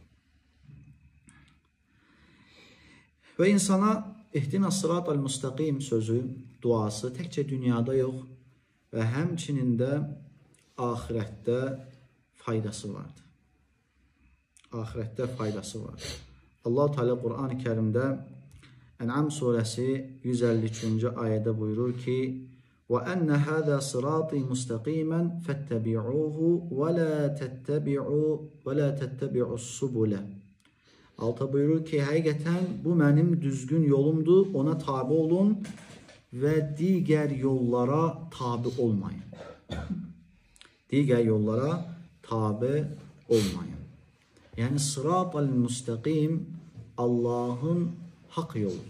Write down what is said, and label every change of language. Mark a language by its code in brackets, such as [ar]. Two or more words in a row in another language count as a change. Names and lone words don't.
[az] Və insana [ar] اهدنا الصراط المستقيم [az] sözü, duası təkcə dünyada yox və həmçinin də axirətdə faydası vardır. Axirətdə faydası vardır. Allah-u Teala Quran-ı Kərimdə Ən'am surəsi 153-cü ayədə buyurur ki, [ar] وَأَنَّ هَذَا صِرَاطِي مُسْتَقِيمًا فَاتَّبِعُوهُ وَلَا تَتَّبِعُوا السُّبُلَ. [az] Alta buyurur ki, həqiqətən bu mənim düzgün yolumdur, ona tabi olun və digər yollara tabi olmayın. Digər yollara tabi olmayın. Yəni, [ar] الصراط المستقيم [az] Allahın haqq yoludur.